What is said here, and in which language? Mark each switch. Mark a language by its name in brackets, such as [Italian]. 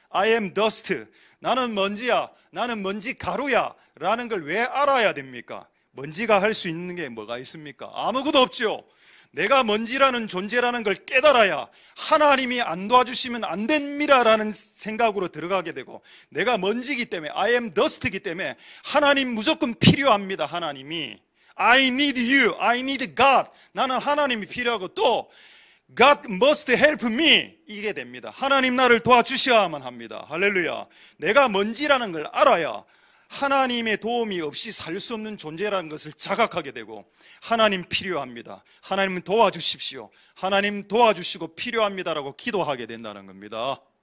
[English] I am dust, [Korean] 나는 먼지야, 나는 먼지 가루야 라는 걸 왜 알아야 됩니까? 먼지가 할 수 있는 게 뭐가 있습니까? 아무것도 없죠. 내가 먼지라는 존재라는 걸 깨달아야 하나님이 안 도와주시면 안 됩니다라는 생각으로 들어가게 되고, 내가 먼지이기 때문에 [English] I am dust [Korean] 이기 때문에 하나님 무조건 필요합니다. 하나님이 [English] I need you, I need God, [Korean] 나는 하나님이 필요하고 또 [English] God must help me [Korean] 이게 됩니다. 하나님 나를 도와주셔야만 합니다. 할렐루야. 내가 먼지라는 걸 알아야 하나님의 도움이 없이 살 수 없는 존재라는 것을 자각하게 되고, 하나님 필요합니다, 하나님 도와주십시오, 하나님 도와주시고 필요합니다라고 기도하게 된다는 겁니다.